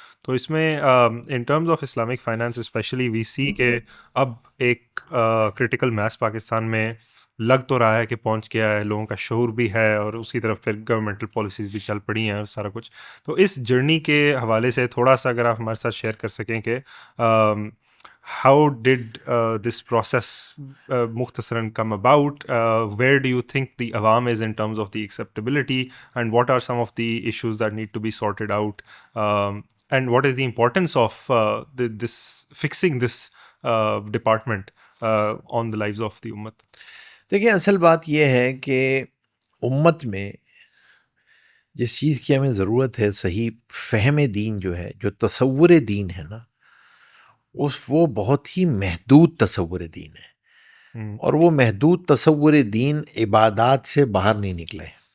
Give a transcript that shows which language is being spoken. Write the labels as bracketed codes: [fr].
[ur] تو اس میں [en] in terms of Islamic finance especially we see [ur] کہ اب ایک کرٹیکل میس پاکستان میں لگ تو رہا ہے کہ پہنچ گیا ہے، لوگوں کا شعور بھی ہے، اور اسی طرف پھر گورنمنٹل پالیسیز بھی چل پڑی ہیں اور سارا کچھ. تو اس جرنی کے حوالے سے تھوڑا سا اگر آپ ہمارے ساتھ شیئر کر سکیں کہ [en] how did this process mukhtasaran come about? Where do you think the awam is in terms of the acceptability, and what are some of the issues that need to be sorted out? And what is the importance of this fixing this department on the lives of the ummat? [ur] دیکھیں اصل بات یہ ہے کہ امت میں جس چیز کی ہمیں ضرورت ہے، صحیح فہم دین جو ہے، جو تصور دین ہے نا، وہ بہت ہی محدود تصور دین ہے، اور وہ محدود تصور دین عبادات سے باہر نہیں نکلے،